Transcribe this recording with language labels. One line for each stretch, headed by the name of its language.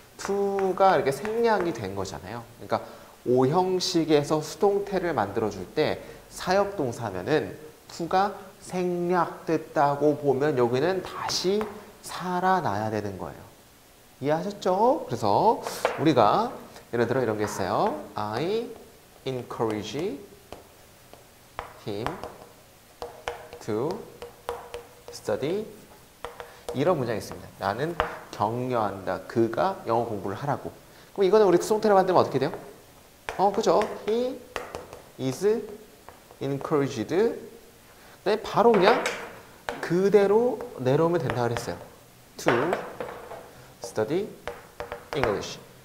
Korean: to가 이렇게 생략이 된 거잖아요. 그러니까 오형식에서 수동태를 만들어줄 때 사역동사면은 to가 생략됐다고 보면 여기는 다시 살아나야 되는 거예요. 이해하셨죠? 그래서 우리가 예를 들어 이런 게 있어요.
English: I encourage him to study.
Korean: 이런 문장이 있습니다. 나는 격려한다. 그가 영어 공부를 하라고. 그럼 이거는 우리 수동태로 만들면 어떻게 돼요? 그죠? He is encouraged. 그다음에 바로 그냥 그대로 내려오면 된다 그랬어요.
English: To study English.